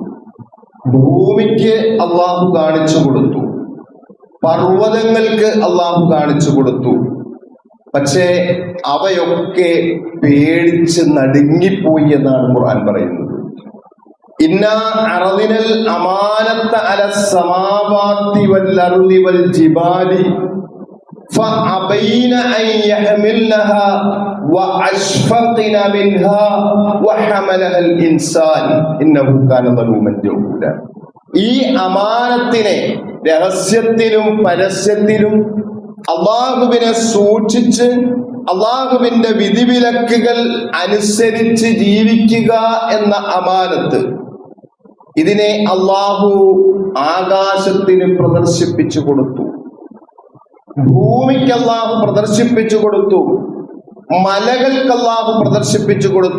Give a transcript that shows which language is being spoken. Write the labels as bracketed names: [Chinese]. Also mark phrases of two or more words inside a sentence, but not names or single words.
[Malayalam] ഭൂമിക്ക് അല്ലാഹു കാണിച്ചു കൊടുത്തു, പർവ്വതങ്ങൾക്ക് അല്ലാഹു കാണിച്ചു കൊടുത്തു. പക്ഷേ അവയൊക്കെ പേടിച്ച് നടുങ്ങിപ്പോയി എന്നാണ് ഖുർആൻ പറയുന്നത്. [Arabic] إنا عرضنا الأمانة على السماوات والأرض والجبال فأبين أن يحملنها وأشفقن منها وحملها الإنسان إنه كان ظلوما جهولا. [Malayalam] ഈ അമാനത്തിനെ രഹസ്യത്തിലും പരസ്യത്തിലും അല്ലാഹുവിനെ സൂക്ഷിച്ച് അല്ലാഹുവിന്റെ വിധിവിലക്കുകൾ അനുസരിച്ച് ജീവിക്കുക എന്ന അമാനത്ത്, ഇതിനെ അല്ലാഹു ആകാശത്തിന് പ്രദർശിപ്പിച്ചു കൊടുത്തു, ഭൂമിക്ക് അല്ലാഹു പ്രദർശിപ്പിച്ചു കൊടുത്തു, മലകൾക്ക് അല്ലാഹു പ്രദർശിപ്പിച്ചു കൊടുത്തു.